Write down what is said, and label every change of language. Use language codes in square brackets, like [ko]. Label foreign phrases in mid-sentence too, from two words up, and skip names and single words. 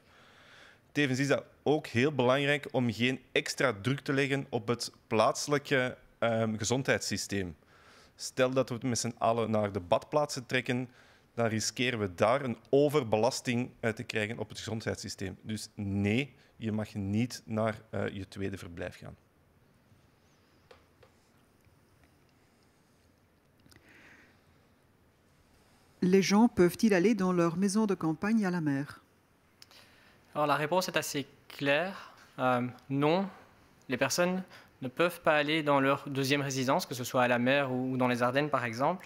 [nl] Tevens is dat ook heel belangrijk om geen extra druk te leggen op het plaatselijke gezondheidssysteem. Stel dat we met z'n allen naar de badplaatsen trekken, dan riskeren we daar een overbelasting te krijgen op het gezondheidssysteem. Dus nee, je mag niet naar je tweede verblijf gaan. [fr] Les gens peuvent-ils aller dans leur maison de campagne à la mer? Alors la réponse est assez claire. Non, les personnes ne peuvent pas aller dans leur deuxième résidence, que ce soit à la mer ou dans les Ardennes par exemple.